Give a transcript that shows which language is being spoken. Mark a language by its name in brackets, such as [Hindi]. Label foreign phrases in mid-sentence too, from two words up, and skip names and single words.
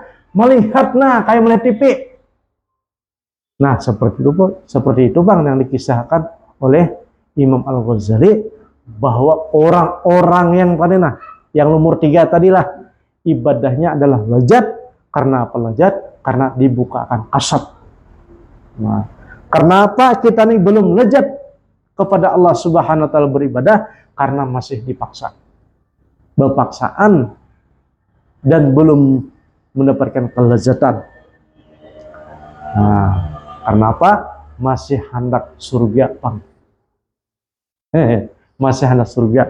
[Indonesian] Melihat kayak melihat TV. Nah, seperti itu Bang yang dikisahkan oleh Imam Al-Ghazali bahwa orang-orang yang tadi yang nomor 3 tadilah ibadahnya adalah lazat. Karena apa lazat? Karena dibukakan kasab. Nah, karena apa kita nih belum lezat kepada Allah [Arabic] سبحانه وتعالى [Indonesian] beribadah? Karena masih dipaksa. Berpaksaan dan belum mendapatkan kelezatan. Nah, karena apa? Masih hendak surga, Bang. Masih hendak surga.